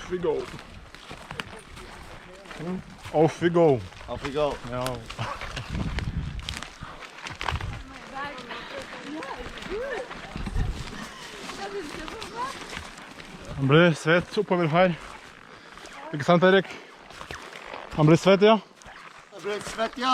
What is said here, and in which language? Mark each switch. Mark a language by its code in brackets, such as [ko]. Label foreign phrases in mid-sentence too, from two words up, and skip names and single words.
[en] we go. Off we go. Off we go. [no] Ja. Han blir svett oppover her. Ikke sant, Erik? Han blir svett, ja. Han blir svett, ja.